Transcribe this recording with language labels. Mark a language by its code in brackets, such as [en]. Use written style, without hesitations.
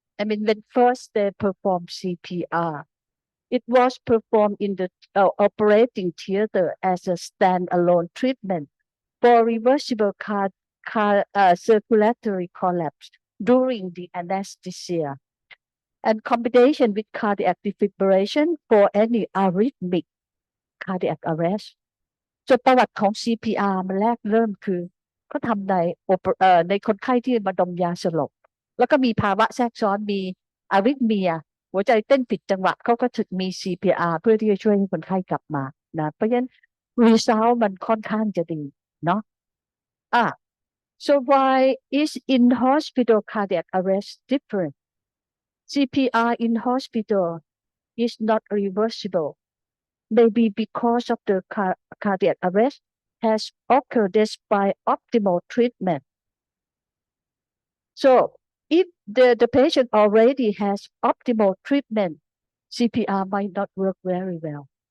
[en] I mean, when first they performed CPR, it was performed in the operating theater as a standalone treatment for reversible circulatory collapse during the anesthesia, and combination with cardiac defibrillation for any arrhythmic cardiac arrest. [th] ส่วนประวัติของ CPR มันแรกเริ่มคือเขาทำในคนไข้ที่มาดมยาสลบ แล้วก็มีภาวะแทรกซ้อนมีอะริทเมีย หัวใจเต้นผิดจังหวะเขาก็ถึงมี CPR เพื่อที่จะช่วยให้คนไข้กลับมานะเพราะฉะนั้น result มันค่อนข้างจะดีเนาะ [en] so why is in hospital cardiac arrest different? CPR in hospital is not reversible, maybe because of the cardiac arrest has occurred despite optimal treatment. So if the patient already has optimal treatment, CPR might not work very well.